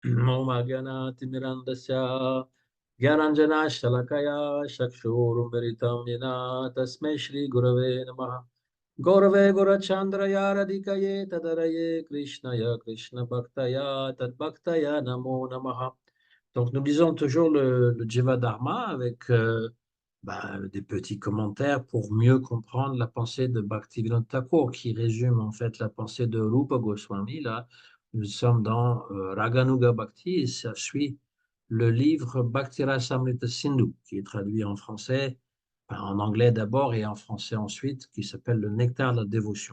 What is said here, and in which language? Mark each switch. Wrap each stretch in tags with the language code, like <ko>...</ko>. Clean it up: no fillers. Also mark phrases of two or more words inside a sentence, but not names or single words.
<sa>Om Agana Timirandasya Gyananjana Shalakaya Shakshurumiritam Yena Tasmai Shri Gurave Namaha Gaurave Gurachandraya Radhikaye Tadaraye Krishnaya Krishna Bhaktaya Tad Bhaktaya Namo Namaha.</sa> <fr>Donc nous lisons toujours le Jiva Dharma avec des petits commentaires pour mieux comprendre la pensée de Bhaktivinoda Thakur qui résume en fait la pensée de Rupa Goswami. Là, nous sommes dans</fr> <sa>Raganuga Bhakti</sa> <fr>et ça suit le livre Bhakti Rasamrita Sindhu qui est traduit en français, enfin, en anglais d'abord et en français ensuite, qui s'appelle le Nectar de la dévotion.</fr>